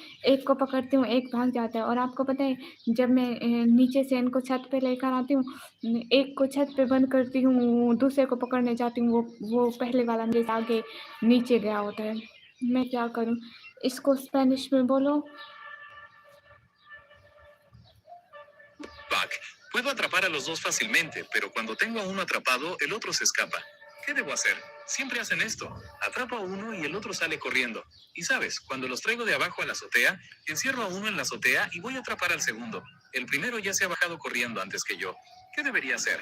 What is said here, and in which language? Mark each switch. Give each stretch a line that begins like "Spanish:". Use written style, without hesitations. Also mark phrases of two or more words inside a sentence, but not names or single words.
Urdu: ایک کو پکڑتی ہوں، ایک بھاگ جاتا ہے۔ اور آپکو پتہ ہے، جب میں نیچے سے انکو چھت پہ لے کر آتی ہوں، ایک کو چھت پہ بند کرتی ہوں، دوسرے کو پکڑنے جاتی ہوں، وہ پہلے والا میرے سے آگے نیچے گیا ہوتا ہے. میں کیا کروں؟ اسکو اسپینش میں بولو.
Spanish: Pac, puedo atrapar a los dos fácilmente, pero cuando tengo a uno atrapado, el otro se escapa. ¿Qué debo hacer? Siempre hacen esto. Atrapo a uno y el otro sale corriendo. Y sabes, cuando los traigo de abajo a la azotea, encierro a uno en la azotea y voy a atrapar al segundo. El primero ya se ha bajado corriendo antes que yo. ¿Qué debería hacer?